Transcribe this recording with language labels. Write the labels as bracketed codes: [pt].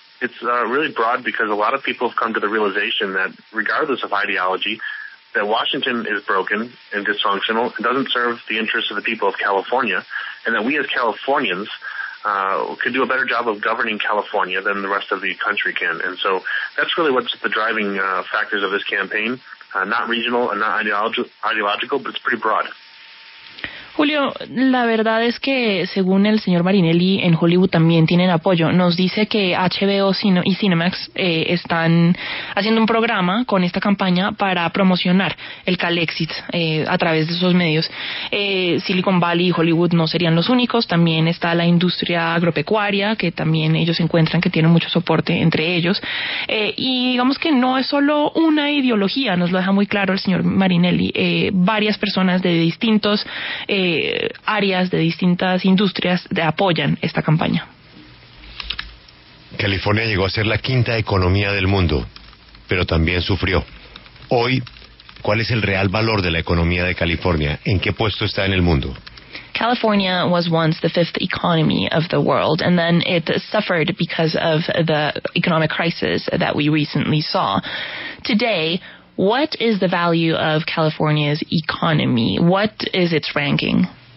[en] It's really broad because a lot of people have come to the realization that regardless of ideology, that Washington is broken and dysfunctional and doesn't serve the interests of the people of California, and that we as Californians could do a better job of governing California than the rest of the country can. And so that's really what's the driving factors of this campaign, not regional and not ideological, but it's pretty broad. [es] Julio, la verdad es que según el señor Marinelli, en Hollywood también tienen apoyo. Nos dice que HBO y Cinemax están haciendo un programa con esta campaña para promocionar el Calexit a través de esos medios. Silicon Valley y Hollywood no serían los únicos, también está la industria agropecuaria, que también ellos encuentran que tienen mucho soporte entre ellos. Y digamos que no es solo una ideología, nos lo deja muy claro el señor Marinelli. Varias personas de distintos áreas, de distintas industrias apoyan esta campaña. California llegó a ser la quinta economía del mundo, pero también sufrió. Hoy, ¿cuál es el real valor de la economía de California? ¿En qué puesto está en el mundo? [en] California was once the fifth economy of the world, and then it suffered because of the economic crisis that we recently saw. Today, what is the value of California's economy? What is its ranking?